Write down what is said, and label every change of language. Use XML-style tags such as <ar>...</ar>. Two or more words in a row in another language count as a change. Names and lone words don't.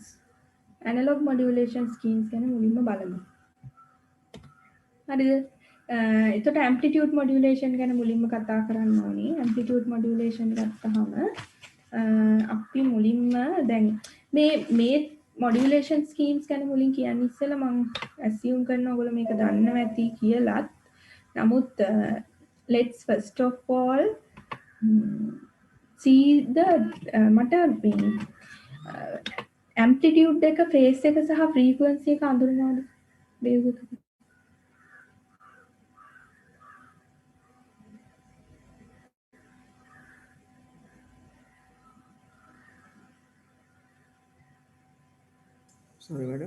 <en>Analog modulation schemes</en> <si>ගැන මුලින්ම බලමු. හරිද? එතකොට</si> <en>amplitude modulation</en> <si>ගැන මුලින්ම කතා කරන්න ඕනේ.</si> <en>amplitude modulation</en> <si>ගත්තාම අපි මුලින්ම දැන් මේ</si> <en>modulation schemes</en> <si>ගැන මුලින් කියන්න ඉස්සෙල්ලා මම assume කරනවා ඔයගොල්ලෝ මේක දන්නවා ඇති කියලාත්. නමුත්</si> <en>let's first of all see the</en> <si>මට මේ amplitude එක phase එක සහ frequency එක අඳුරනවද wave එක</si> <en>sorry madam</en>